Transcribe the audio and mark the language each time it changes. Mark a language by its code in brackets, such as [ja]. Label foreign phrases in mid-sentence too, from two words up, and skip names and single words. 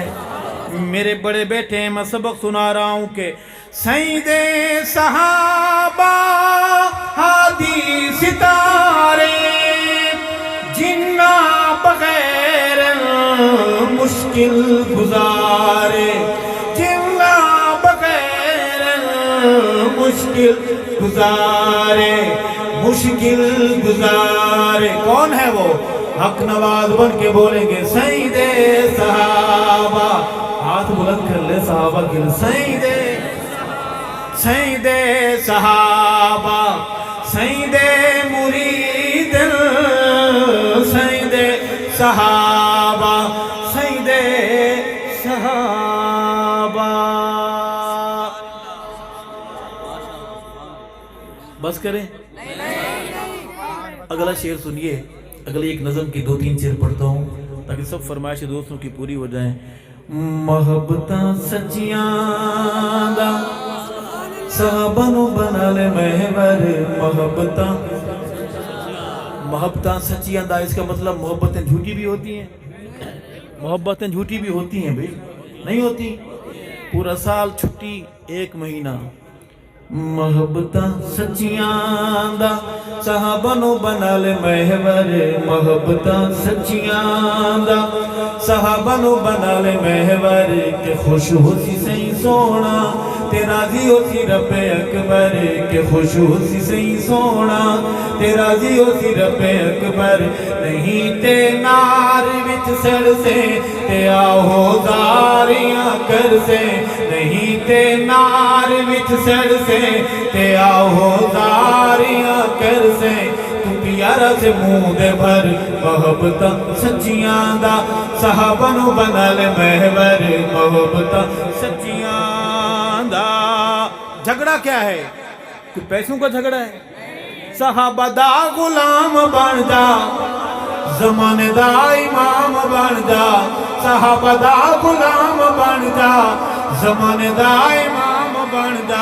[ur] میرے بڑے بیٹے ہیں میں سبق سنا رہا ہوں کہ [pa] سائیں دے صحابہ ہادی ستارے جنہ بغیر مشکل گزارے جنہ بغیر مشکل گزارے مشکل گزارے. [ur] کون ہے وہ؟ حق نواز بن کے بولیں گے [pa] سائیں دے صحابہ. [ur] ہاتھ بلند کر لے صحابہ کے لیے. [pa] سائیں دے صحابہ سائیں دے مرید سائیں دے صحابہ سائیں دے صحابہ. [ur] بس کریں. اگلا شعر سنیے. اگلی ایک نظم کی 2-3 شعر پڑھتا ہوں تاکہ سب فرمائشیں دوستوں کی پوری ہو جائیں. [pa] محبتاں سچیاں دا صحابہ نو بنا لے محور. محبتاں سچیاں دا [ur] اس کا مطلب محبتیں جھوٹی بھی ہوتی ہیں. محبتیں جھوٹی بھی ہوتی ہیں بھئی نہیں ہوتی. پورا سال چھٹی 1 مہینہ. [pa] محبتاں سچیاں دا صحابہ نو بنا لے محور. محبتاں سچیاں دا صحابہ نو بنا لے محور. کہ خوش ہو سی سہی سونا تے راضی ہو سی رب اکبر. کہ خوش ہو سی سہی سونا تے راضی ہو سی رب اکبر. نہیں تے نار وچ سڑ سے تے آہو زاریاں کر سے. نہیں تے نار وچ سڑ سے تے آہو زاریاں کر سے. تو پیارا سے منہ دے بھر محبتاں سچیاں دا صحابہ نو بنا لے محور. محبتاں سچیاں دا. [ur] جھگڑا کیا ہے؟ کوئی پیسوں کا جھگڑا ہے؟ [pa] صحابہ دا غلام بن جا زمانے دا امام بن جا. صحابہ دا غلام بن جا زمانے دا امام بن جا.